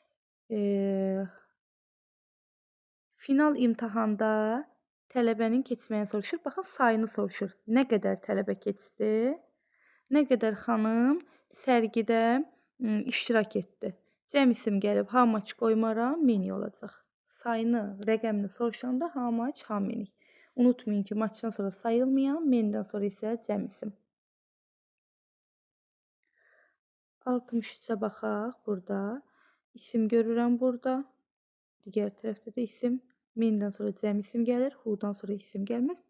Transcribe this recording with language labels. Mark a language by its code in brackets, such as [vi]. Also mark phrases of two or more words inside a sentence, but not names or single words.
[az] Final imtahanda tələbənin keçməyini soruşur. Baxın, sayını soruşur. Nə qədər tələbə keçdi? Nə qədər xanım sərgidə iştirak etdi? Cəm isim gəlib, [en] how much [az] qoymaram, many olacaq. Sayını, rəqəmini soruşanda [en] how much, how many. [az] Unutmayın ki, muchdan sonra sayılmayan, many'dən sonra isə cəm isim. 63-ə baxaq burada. İsim görürəm burada. Digər tərəfdə də isim. Many'dən sonra cəm isim gəlir, who'dan sonra isim gəlməz.